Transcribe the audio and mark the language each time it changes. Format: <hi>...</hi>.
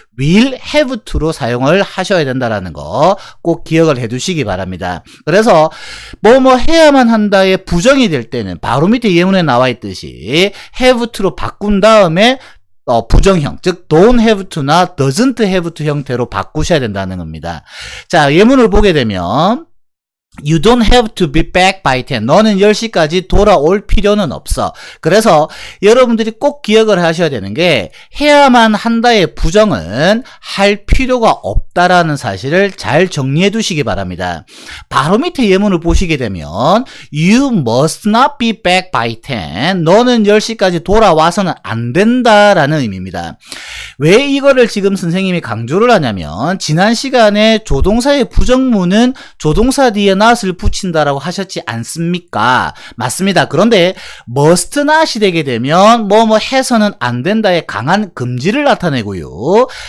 <ko>will have to로 사용을 하셔야 된다라는 거 꼭 기억을 해 두시기 바랍니다. 그래서 뭐뭐 해야만 한다의 부정이 될 때는 바로 밑에 예문에 나와 있듯이 have to로 바꾼 다음에 부정형, 즉 don't have to나 doesn't have to 형태로 바꾸셔야 된다는 겁니다. 자, 예문을 보게 되면</ko> <en>You don't have to be back by 10.</en> <ko>너는 10시까지 돌아올 필요는 없어. 그래서 여러분들이 꼭 기억을 하셔야 되는 게 해야만 한다의 부정은 할 필요가 없다라는 사실을 잘 정리해 두시기 바랍니다. 바로 밑에 예문을 보시게 되면</ko> <en>You must not be back by 10.</en> <ko>너는 10시까지 돌아와서는 안 된다라는 의미입니다. 왜 이거를 지금 선생님이 강조를 하냐면 지난 시간에 조동사의 부정문은 조동사 뒤에 not을 붙인다라고 하셨지 않습니까? 맞습니다. 그런데 must not이 되게 되면 뭐뭐 해서는 안 된다의 강한 금지를 나타내고요.</ko>